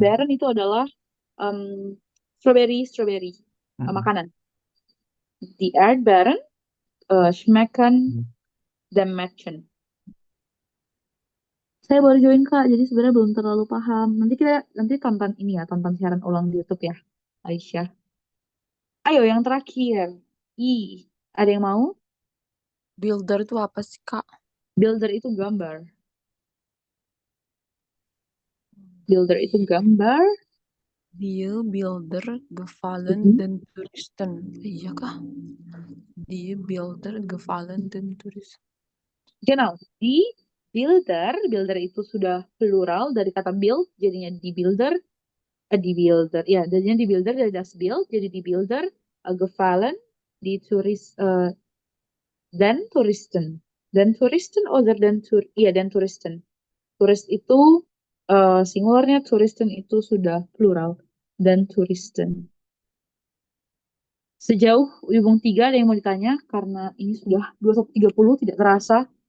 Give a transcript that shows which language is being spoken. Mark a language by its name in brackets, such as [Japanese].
[Indonesian] Beren itu adalah strawberry. Makanan. [German] Die Erdbeeren schmecken dem Mädchen. [Indonesian] Saya baru join Kak, jadi sebenarnya belum terlalu paham. Nanti tonton ini ya, tonton siaran ulang di YouTube ya, Aisyah. Ayo yang terakhir. Ada yang mau? Builder itu apa sih, Kak? Builder itu gambar. Builder itu gambar. [German] Die Builder gefallen den Touristen. [Indonesian] Iya kah? [German] Die Builder gefallen den Touristen. Genau, die Builder. [Indonesian] Builder itu sudah plural dari kata build, jadinya die Builder. Die Builder, ya, jadinya die Builder dari das Build, jadi [German] die Builder gefallen die den Touristen. Den Touristen oder den Touristen. [Indonesian] Turis itu singularnya, Touristen itu sudah plural. Dan Touristen. Sejauh Ubung 3 ada yang mau ditanya? Karena ini sudah 21.30, tidak terasa.